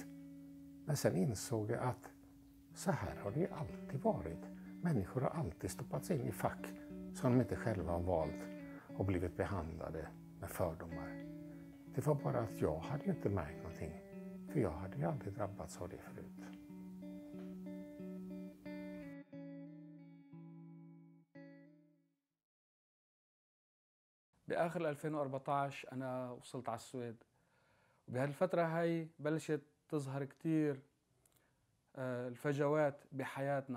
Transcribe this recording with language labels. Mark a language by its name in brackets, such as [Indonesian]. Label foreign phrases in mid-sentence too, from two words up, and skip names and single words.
[Swedish] Men sen insåg jag att så här har det ju alltid varit. Människor har alltid stoppats in i fack som de inte själva har valt och blivit behandlade med fördomar. Det var bara att jag hade ju inte märkt någonting, för jag hade ju aldrig drabbats av det förut. [Arabic] بآخر 2014 أنا وصلت على السويد، وبهالفترة هاي بلشت تظهر كتير الفجوات بحياتنا.